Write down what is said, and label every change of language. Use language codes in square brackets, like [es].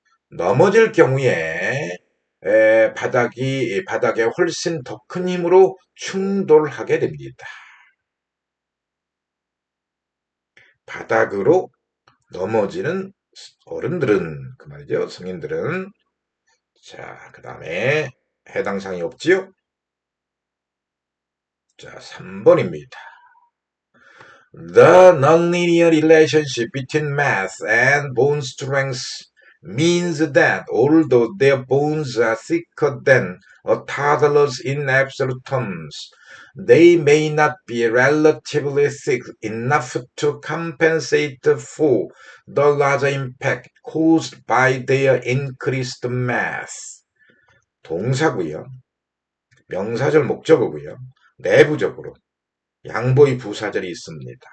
[ko] 넘어질 경우에 바닥에 훨씬 더 큰 힘으로 충돌하게 됩니다. 바닥으로 넘어지는 어른들은, 그 말이죠. 성인들은. 자, 그 다음에 해당 사항이 없지요? 자, 3번입니다. [en] The nonlinear relationship between mass and bone strength means that although their bones are thicker than a toddler's in absolute terms, they may not be relatively thick enough to compensate for the larger impact caused by their increased mass. [ko] 동사고요. 명사절 목적어고요. 내부적으로 양보의 부사절이 있습니다.